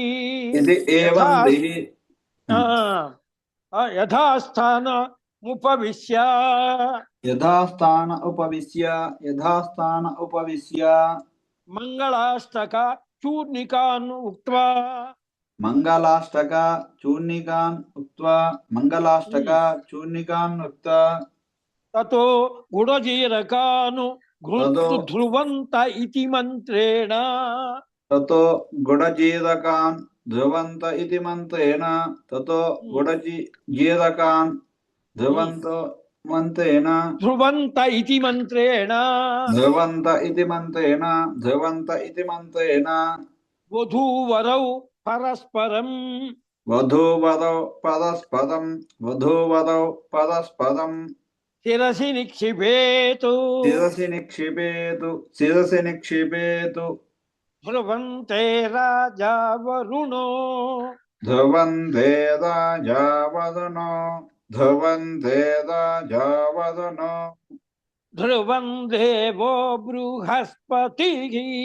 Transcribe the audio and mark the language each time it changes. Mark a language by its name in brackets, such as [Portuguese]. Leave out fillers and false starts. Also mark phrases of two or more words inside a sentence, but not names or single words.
[Sanskrit] यथास्थान उपविश्य मङ्गलाष्टक चूर्णिकान् उक्त्वा ततो गुडजीरकान् ध्रुवन्त इति मन्त्रेण ततो गुडजीरकान् ध्रुवन्त इति मन्त्रेण ध्रुवन्त इति मन्त्रेण वधूवरौ परस्परं शिरसि निक्षिपेतु ध्रुवन्ते राजा वरुणो ध्रुवं देवो बृहस्पतिः